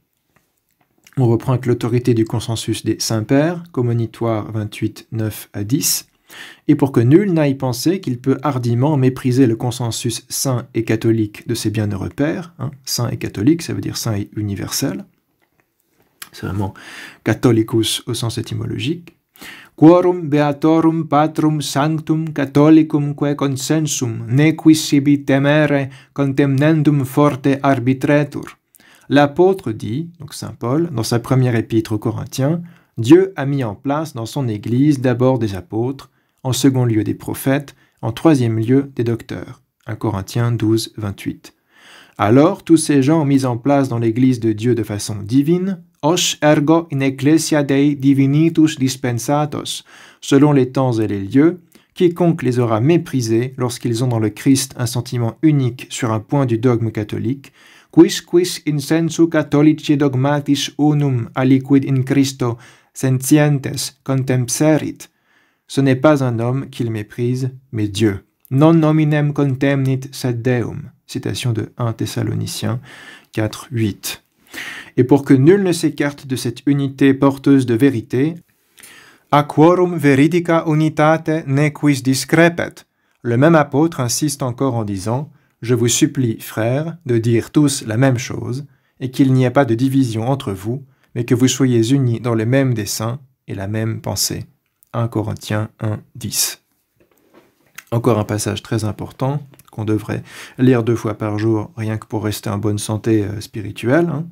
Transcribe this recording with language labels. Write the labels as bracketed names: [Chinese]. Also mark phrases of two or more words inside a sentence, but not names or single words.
[French] On reprend avec l'autorité du consensus des Saints-Pères, Commonitoire 28, 9 à 10, et pour que nul n'aille penser qu'il peut hardiment mépriser le consensus saint et catholique de ses bienheureux pères, saint et catholique, ça veut dire saint et universel, c'est vraiment catholicus au sens étymologique, [Latin] quorum beatorum patrum sanctum catholicumque consensum nequis sibi temere contemnendum forte arbitretur. [French] L'apôtre dit, donc saint Paul, dans sa première épître aux Corinthiens, Dieu a mis en place dans son Église d'abord des apôtres, en second lieu des prophètes, en troisième lieu des docteurs. 1 Corinthiens 12, 28. Alors tous ces gens ont mis en place dans l'Église de Dieu de façon divine, [Latin] os ergo in ecclesia Dei divinitus dispensatos, [French] selon les temps et les lieux, quiconque les aura méprisés lorsqu'ils ont dans le Christ un sentiment unique sur un point du dogme catholique, [Latin] quis in sensu catholici dogmatis unum aliquid in Christo sentientes contempserit. [French] Ce n'est pas un homme qu'il méprise, mais Dieu. [Latin] Non hominem contemnit sed Deum. [French] Citation de 1 Thessaloniciens 4, 8. Et pour que nul ne s'écarte de cette unité porteuse de vérité, [Latin] a quorum veridica unitate nequis discrepet. [French] Le même apôtre insiste encore en disant « Je vous supplie, frères, de dire tous la même chose, et qu'il n'y ait pas de division entre vous, mais que vous soyez unis dans le même dessein et la même pensée. » 1 Corinthiens 1, 10. Encore un passage très important qu'on devrait lire 2 fois par jour, rien que pour rester en bonne santé spirituelle.